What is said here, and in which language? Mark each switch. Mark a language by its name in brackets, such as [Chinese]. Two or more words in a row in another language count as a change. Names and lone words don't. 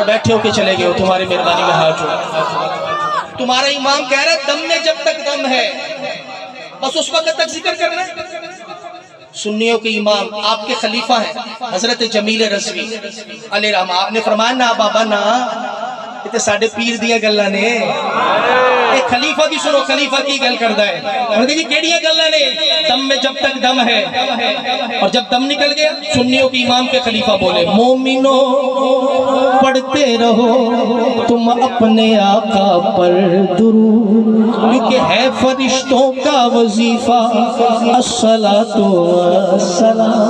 [Urdu] بیٹھے ہو کے چلے گئے ہو تمہاری مہربانی میں ہاتھ جوڑ تمہارا امام کہہ رہا ہے دم میں جب تک دم ہے بس اس وقت تک ذکر کرنا ہے سنیوں کے امام آپ کے خلیفہ ہیں حضرت [Punjabi] جمیل رضوی علیہ رحمہ [Urdu] آپ نے فرمایا [Punjabi] نا بابا نا تے ساڈے پیر دیا گلاں نے اے خلیفہ کی سنو خلیفہ کی گل کردا ہے اور کہ جی کیڑیاں گلاں نے [Urdu] دم میں جب تک دم ہے اور جب دم نکل گیا سنیوں کے امام کے خلیفہ بولے مومنو پڑھتے رہو تم اپنے آقا پر درود کیونکہ ہے فرشتوں کا وظیفہ [Arabic] الصلاۃ والسلام